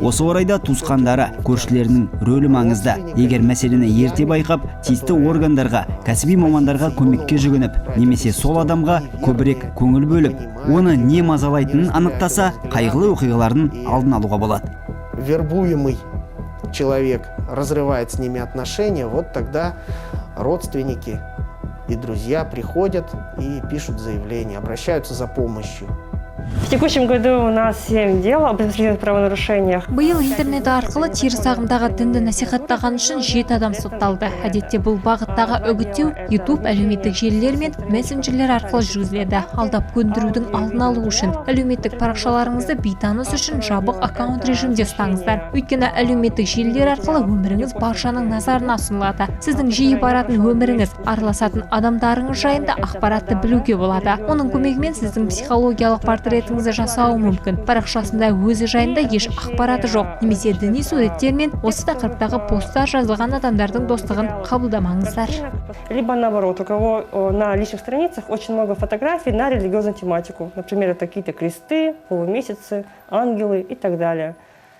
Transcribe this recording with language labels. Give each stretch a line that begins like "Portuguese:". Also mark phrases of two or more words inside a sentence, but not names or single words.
Kazakh: Осы орайда туысқандары, көршілерінің рөлі маңызды. Егер мәселені ерте байқап, тиісті органдарға, кәсіби мамандарға көмекке жүгініп, немесе сол адамға көбірек көңіл бөліп, оны не мазалайтынын анықтаса, қайғылы оқиғалардың алдын алуға болады.
Russian: Вербуемый человек разрывает с ними отношения, вот тогда родственники и друзья приходят и пишут заявление, обращаются за помощью. В текущем году у нас 7 дел об административных правонарушениях.
Kazakh: Биыл интернет арқылы теріс ағымдағы дінді насихаттаған үшін 7 адам сотталды. Әдетте бұл бағыттағы үгіттеу YouTube әлеуметтік желілер мен мессенджерлер арқылы жүргізіледі. Алдап көндірудің алдын алу үшін әлеуметтік парақшаларыңызды бейтаныс үшін жабық аккаунт режимде ұстаңыздар. Өйткені әлеуметтік желілер арқылы өміріңіз баршаның назарына ұсынылады. Сіздің жиі баратын өміріңіз, араласатын адамдарыңыз жайында ақпаратты білуге болады. Оның көмегімен сіздің психологиялық портретіңізді жасауы мүмкін. Парақшасында өзі жайында еш ақпараты жоқ, немесе діни суреттер мен осы тақырыптағы посттар жазылған адамдардың достығын қабылдамаңыздар.
Russian: Либо наоборот, у кого на личных страницах очень много фотографий на религиозную тематику. Например, это какие-то кресты, полумесяцы, ангелы и так далее.